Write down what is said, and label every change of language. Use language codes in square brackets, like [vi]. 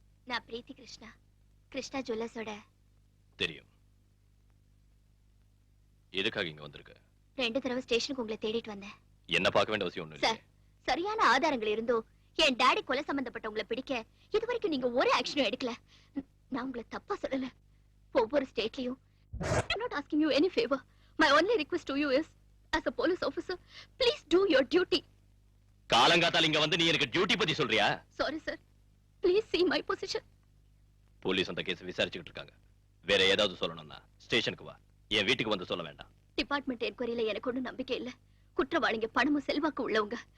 [ta] நான் பிரீத்தி கிருஷ்ணா, கிருஷ்ணா ஜுவல்லர்ஸோட. தெரியும். எதுக்காக இங்க வந்திருக்க? 2 தடவை ஸ்டேஷனுக்கு உங்களை தேடிட்டு வந்தேன். என்ன பார்க்க வேண்டிய அவசியம் ஒண்ணும் சார், இல்லை. சரியான ஆதாரங்கள் இருந்தோ என் டாடி கொலை சம்பந்தப்பட்டவங்களை பிடிக்க இதுவரைக்கும் நீங்க ஒரு ஆக்ஷனும் எடுக்கல. நான் உங்களை தப்பா சொல்லல. ஒவ்வொரு ஸ்டேட்லயும் [en] I'm not asking you any favor. My only request to you is, as a police officer, please do your duty. [ta] காலங்காத்தால இங்க வந்து நீ எனக்கு டியூட்டி பத்தி சொல்றியா? [en] Sorry sir. Please see my position. [ta] Police அந்த கேஸ் விசாரிச்சுக்கிட்டு இருக்காங்க. வேற ஏதாவது சொல்லணும்னா ஸ்டேஷனுக்கு வா. என் வீட்டுக்கு வந்து சொல்ல வேண்டாம். டிபார்ட்மெண்ட் என்கொயரியில எனக்கு ஒண்ணும் நம்பிக்கை இல்ல. குற்றவாளிங்க பணமும் செல்வாக்கு உள்ளவங்க.